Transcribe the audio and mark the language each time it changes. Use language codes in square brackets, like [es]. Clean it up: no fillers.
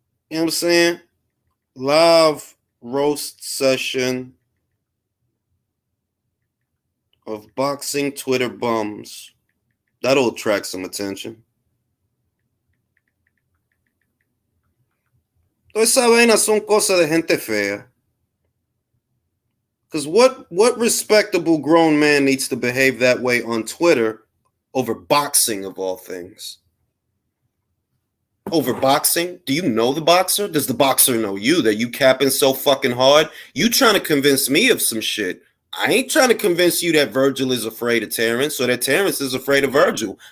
[en] You know what I'm saying? Live roast session of boxing Twitter bums. That'll attract some attention. [es] Toda esa vaina son cosas de gente fea. [en] Because what respectable grown man needs to behave that way on Twitter over boxing of all things? Over boxing? Do you know the boxer? Does the boxer know you? That you capping so fucking hard? You trying to convince me of some shit. I ain't trying to convince you that Virgil is afraid of Terrence or that Terrence is afraid of Virgil.